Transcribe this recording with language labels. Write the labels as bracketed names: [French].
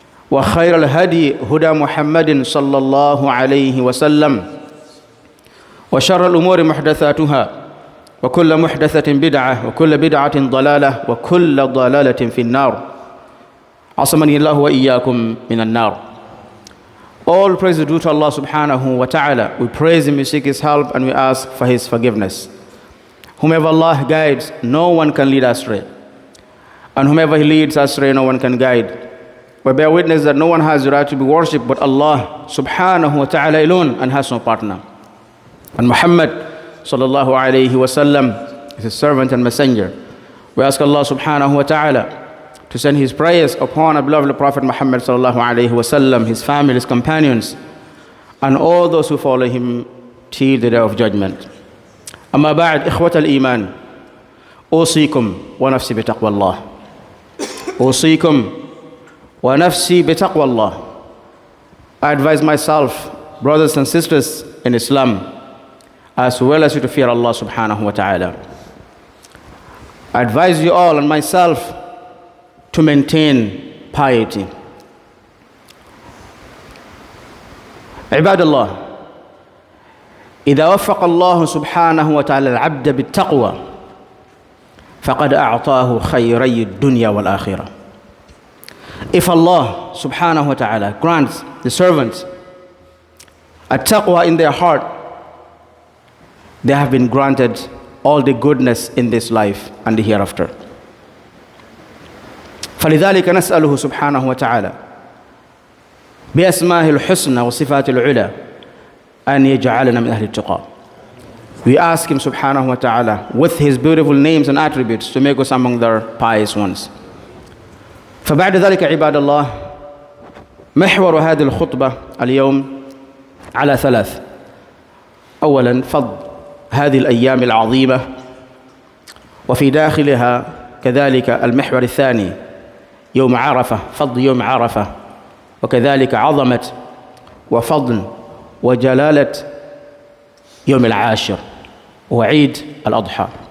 [Arabic] وخير الهدي هدى محمد صلى الله عليه وسلم وشر الأمور محدثاتها وكل محدثة بدعة وكل بدعة ضلالة وكل ضلالة في النار عصمني الله وإياكم من النار. [English] All praise is due to Allah subhanahu wa ta'ala. We praise Him, we seek His help, and we ask for His forgiveness. Whomever Allah guides, no one can lead astray. And whomever He leads astray, no one can guide. We bear witness that no one has the right to be worshipped but Allah subhanahu wa ta'ala alone and has no partner. And Muhammad sallallahu alayhi wa sallam is His servant and messenger. We ask Allah subhanahu wa ta'ala to send His prayers upon our beloved Prophet Muhammad sallallahu alayhi wa sallam, his family, his companions, and all those who follow him till the day of judgment. [Arabic] Amma ba'd, ikhwat al-iman, أوصيكم ونفسي بتقوى الله. أوصيكم ونفسي بتقوى الله. [English] I advise myself, brothers and sisters in Islam, as well as you to fear Allah subhanahu wa ta'ala. I advise you all and myself to maintain piety. [Arabic] عباد الله إذا وفق الله سبحانه وتعالى العبد بالتقوى فقد أعطاه خيري الدنيا والآخرة. [English] If Allah subhanahu wa ta'ala grants the servants a taqwa in their heart, they have been granted all the goodness in this life and the hereafter. [Arabic] فلذلك نسأله سبحانه وتعالى بأسمائه الحسنى وصفاته العلى أن يجعلنا من أهل التقى. [English] We ask Him subhanahu wa ta'ala with His beautiful names and attributes to make us among the pious ones. [Arabic] فبعد ذلك عباد الله محور هذه الخطبة اليوم على ثلاث. أولا فضل هذه الأيام العظيمة وفي داخلها كذلك المحور الثاني يوم عرفة، فضل يوم عرفة، وكذلك عظمة وفضل وجلالة يوم العاشر وعيد الأضحى.